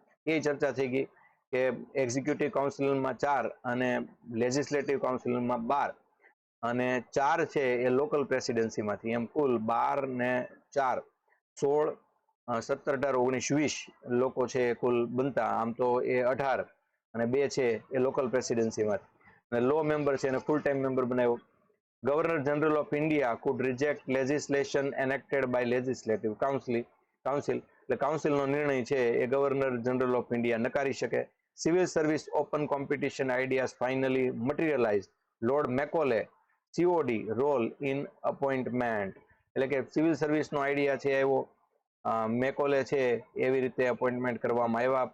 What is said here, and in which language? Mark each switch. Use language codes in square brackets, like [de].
[gu] એ ચર્ચા થઈ ગઈ કે એક્ઝિક્યુટિવ કાઉન્સિલમાં 4 અને લેજિસ્લેટિવ કાઉન્સિલમાં 12 અને 4 છે એ લોકલ પ્રેસિડેન્સીમાંથી. એમ કુલ 12 ને 4 16 17 18 19 20 લોકો છે એ કુલ બનતા. આમ તો એ 18 અને 2 છે એ લોકલ પ્રેસિડેન્સીમાંથી. અને લો મેમ્બર છે એને ફૂલ ટાઈમ મેમ્બર બનાવ્યો. [en] Governor general of India could reject legislation enacted by legislative council. [gu] એટલે કાઉન્સિલનો નિર્ણય છે એ ગવર્નર જનરલ ઓફ ઇન્ડિયા નકારી શકે. [en] Civil service open competition ideas finally materialize. Lord Macaulay COD role in appointment. [gu] એટલે કે સિવિલ સર્વિસનો idea છે એવો મેકોલે છે એવી રીતે અપોઇન્ટમેન્ટ કરવામાં આવ્યા.